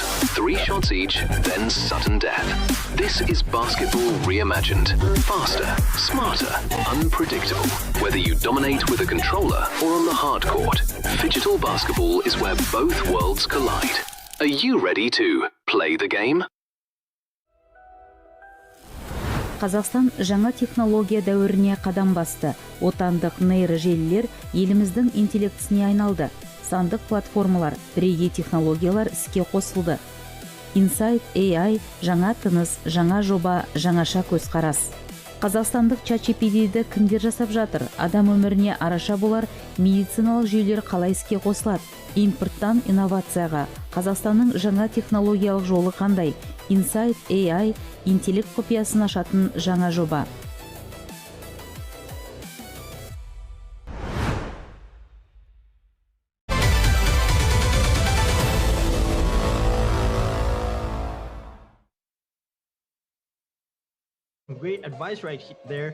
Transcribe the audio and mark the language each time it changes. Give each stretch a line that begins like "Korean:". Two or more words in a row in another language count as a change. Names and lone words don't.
English: 3 shots each, then sudden death. This is basketball reimagined. Faster, smarter, unpredictable. Whether you dominate with a controller or on the hard court, Phygital Basketball is where both worlds collide. Are you ready to play the game?
Kazakh: Қазақстан жаңа технология дәуіріне қадам басты. Отандық нейрожелілер еліміздің интеллектісіне айналды. Сандық платформалар, бірегей технологиялар іске қосылды. Insight AI жаңа тыныс, жаңа жоба, жаңаша көзқарас. Қазақстандық ChatGPT-ді кімдер жасап жатыр? Адам өміріне араша болар медициналық жүйелер қалай іске қосылады? Импорттан инновацияға. Қазақстанның жаңа технологиялық жолы қандай? Insight AI интеллект құпиясын ашатын жаңа жоба.
English: Great advice right there.